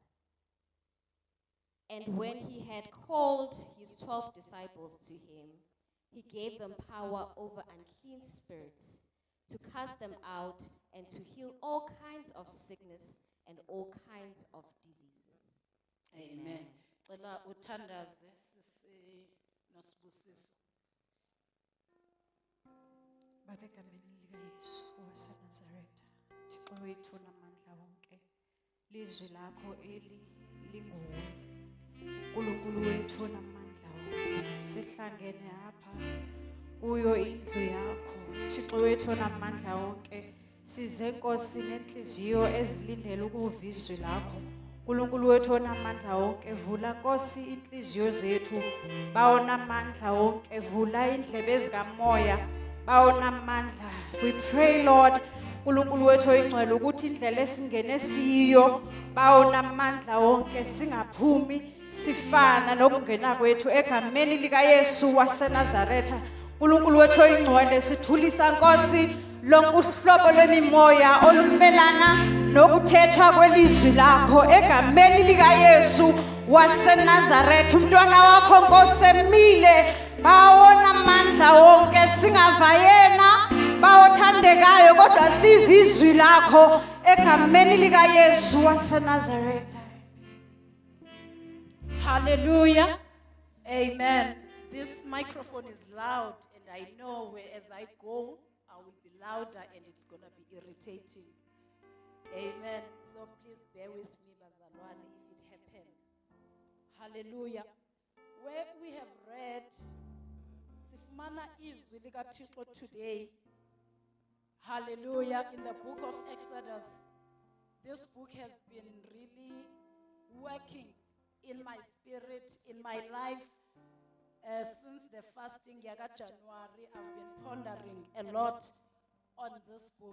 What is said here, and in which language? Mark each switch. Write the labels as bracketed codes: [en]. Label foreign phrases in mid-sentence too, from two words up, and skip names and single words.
[en] And when he had called his 12 disciples to him, he gave them power over unclean spirits, to cast them out and to heal all kinds of sickness and all kinds of diseases. Amen. [xh] Cela uthandaze sisi noSibusiso. Baba egameni likaYesu waseNazaretha, Thixo wethu namandla wonke, lizwi lakho eli linguwe, uNkulunkulu wethu namandla wonke, sihlangene apha kuyo indlu yakho, Thixo wethu namandla wonke, size Nkosi nenhliziyo ezilindele ukuva izwi lakho. uNkulunkulu wethu onamandla wonke, vula Nkosi inhliziyo zethu, bawonamandla wonke, vula indlebe zikamoya, bawonamandla. [en] We pray Lord, [xh] uNkulunkulu wethu oyingcwele, ukuthi indlela esingene siyo, bawonamandla wonke, singaphumi sifana nokungena kwethu, egameni likaYesu waseNazaretha. uNkulunkulu wethu oyingcwele, sithulisa Nkosi lonke uhlobo lwemimoya olumelana nokuthethwa kwelizwi lakho, egameni likaYesu waseNazaretha. Umntwana wakho Nkosi emile, bawonamandla wonke, singava yena bawothandekayo, kodwa siva izwi lakho, egameni likaYesu waseNazaretha. [en] Hallelujah. Amen. This microphone is loud, and I know where as I go, I will be louder and it's going to be irritating. Amen. So please bear with me, Bazalwane, if it happens. Hallelujah. Where we have read, [xh] Sifumana izwi likaThixo today. [en] Hallelujah. In the book of Exodus. This book has been really working in my spirit, in my life. Since the fasting Yaga January, I've been pondering a lot on this book.